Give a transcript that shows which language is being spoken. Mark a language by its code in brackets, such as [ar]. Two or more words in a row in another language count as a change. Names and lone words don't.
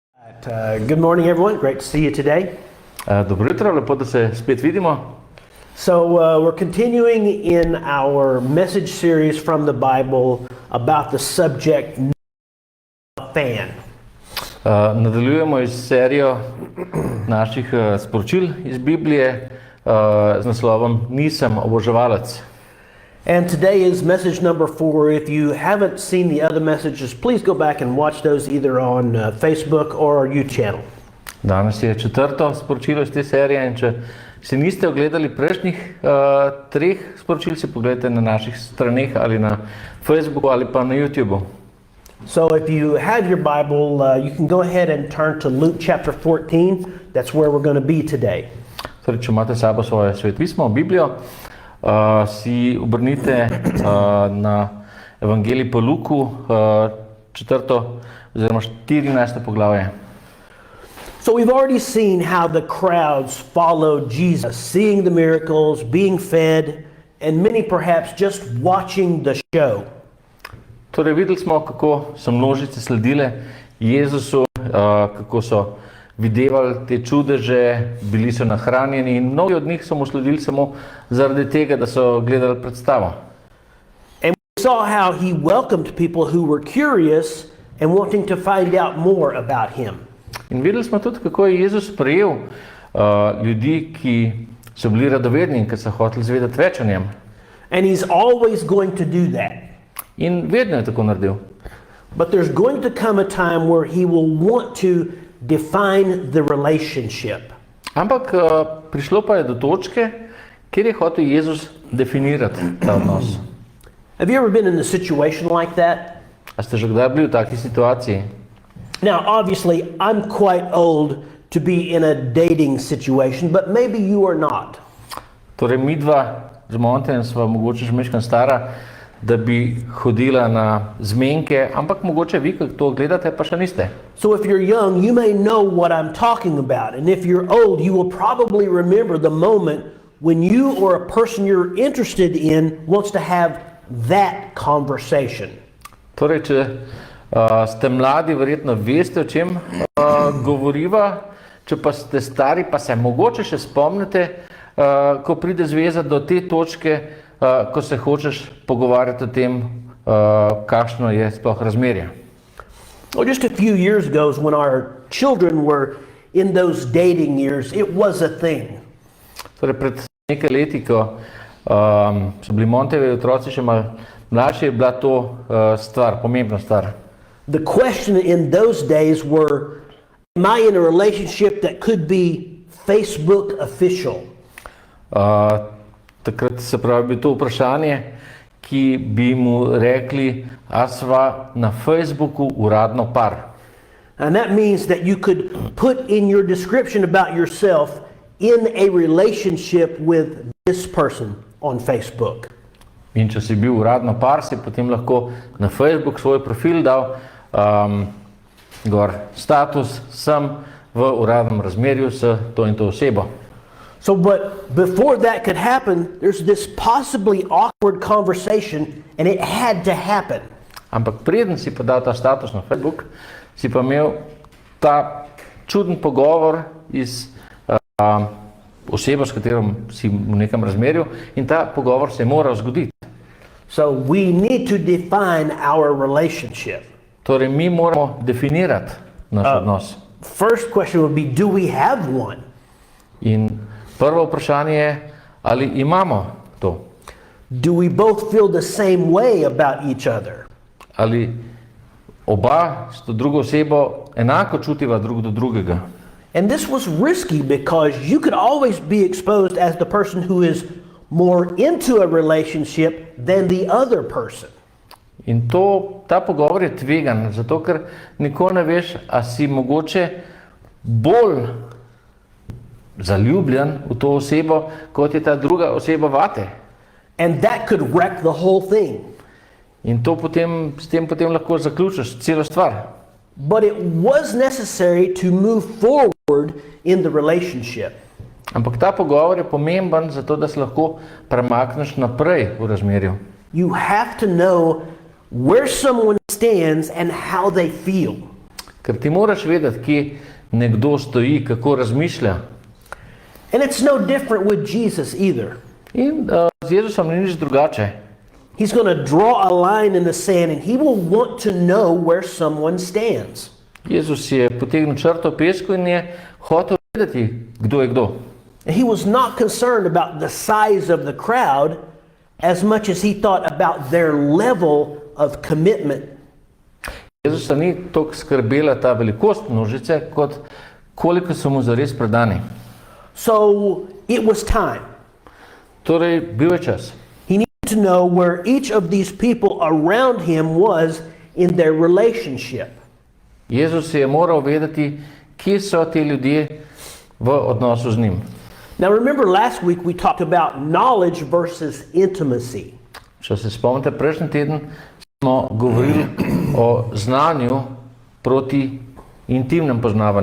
[en] Good morning, everyone. Great to see you today. [sl] Dobro jutro, lepo, da se spet vidimo. [en] So we're continuing in our message series from the Bible about the subject fan. [sl] Nadaljujemo iz serijo naših sporočil iz Biblije z naslovom Nisem, Obozevalec. [en] And today is message number 4. If you haven't seen the other messages, please go back and watch those either on Facebook or our YouTube channel. [sl] Danes je četrto sporočilo iz te serije in če si niste ogledali prejšnjih treh sporočil, si pogledajte na naših straneh ali na Facebooku ali pa na YouTubeu. [en] So if you have your Bible, you can go ahead and turn to Luke chapter 14. That's where we're going to be today. [sl] Torej, če imate s sabo svoje svetpismo, Biblijo, si obrnite na Evangelij po Luku, četrto oziroma 14. poglavje. [en] So we've already seen how the crowds followed Jesus, seeing the miracles, being fed, and many perhaps just watching the show. [sl] Torej, videli smo, kako so množice sledile Jezusu, kako so videvali te čudeže, bili so nahranjeni in mnogi od njih so mu sledili samo zaradi tega, da so gledali predstavo. [en] And we saw how he welcomed people who were curious and wanting to find out more about him. [sl] In videli smo tudi, kako je Jezus sprejel ljudi, ki so bili radovedni in ki so hoteli zvedeti več o njem. [en] And he's always going to do that. [sl] In vedno je tako naredil. [en] But there's going to come a time where he will want to define the relationship. [sl] Ampak prišlo pa je do točke, kjer je hotel Jezus definirati ta odnos. [en] Have you ever been in a situation like that? [sl] A ste že kdaj bili v taki situaciji? [en] Now, obviously, I'm quite old to be in a dating situation, but maybe you are not. [sl] Torej, midva z Montejem sva mogoče že mečkan stara, da bi hodila na zmenke, ampak mogoče vi, kako to gledate, pa še niste. [en] So if you're young, you may know what I'm talking about. And if you're old, you will probably remember the moment when you or a person you're interested in wants to have that conversation. [sl] Torej, če ste mladi, verjetno veste, o čem govoriva. Če pa ste stari, pa se mogoče še spomnite, ko pride zveza do te točke, ko se hočeš pogovarjati o tem, kakšno je sploh razmerje. [en] Well, just a few years ago, when our children were in those dating years, it was a thing. [sl] Torej, pred nekaj leti, ko so bili Montejevi otroci še malo mlajši, je bila to stvar, pomembna stvar. [en] The question in those days were, am I in a relationship that could be Facebook official? [sl] Takrat se pravi bi to vprašanje, ki bi mu rekli, a sva na Facebooku uradno par. [en] And that means that you could put in your description about yourself in a relationship with this person on Facebook. [sl] In če si bil uradno par, si potem lahko na Facebook svoj profil dal gor status, sem v uradnem razmerju s to in to osebo. [en] So, but before that could happen, there's this possibly awkward conversation, and it had to happen. [sl] Ampak preden si pa dal ta status na Facebook, si pa imel ta čuden pogovor iz osebo, s katero si v nekem razmerju, in ta pogovor se je moral zgoditi. [en] So we need to define our relationship. [sl] Torej, mi moramo definirati naš odnos. [en] First question would be, do we have one? [sl] In prvo vprašanje je, ali imamo to? [en] Do we both feel the same way about each other? [sl] Ali oba s to drugo osebo enako čutiva drug do drugega? [en] And this was risky because you could always be exposed as the person who is more into a relationship than the other person. [sl] In ta pogovor je tvegan, zato ker nikoli ne veš, a si mogoče bolj zaljubljen v to osebo, kot je ta druga oseba vate. [en] And that could wreck the whole thing. [sl] In s tem potem lahko zaključiš celo stvar. [en] But it was necessary to move forward in the relationship. [sl] Ampak ta pogovor je pomemben zato, da se lahko premakneš naprej v razmerju. [en] You have to know where someone stands and how they feel. [sl] Ker Ker ti moraš vedeti, kje nekdo stoji, kako razmišlja. [en] And it's no different with Jesus either. [sl] In z Jezusom ni nič drugače. [en] He's going to draw a line in the sand and he will want to know where someone stands. [sl] Jezus je potegnil črto v pesku in je hotel vedeti, kdo je kdo. [en] And he was not concerned about the size of the crowd as much as he thought about their level of commitment. [sl] Jezusa ni toliko skrbela ta velikost množice, kot koliko so mu zares predani. [en] So it was time. [sl] Torej, bil je čas. [en] He needed to know where each of these people around him was in their relationship. [sl] Jezus je moral vedeti, kje so ti ljudje v odnosu z njim. [en] Now remember last week we talked about knowledge versus intimacy. [sl] Če se spomnite, prejšnji teden smo govorili o znanju proti intimnem poznavanju.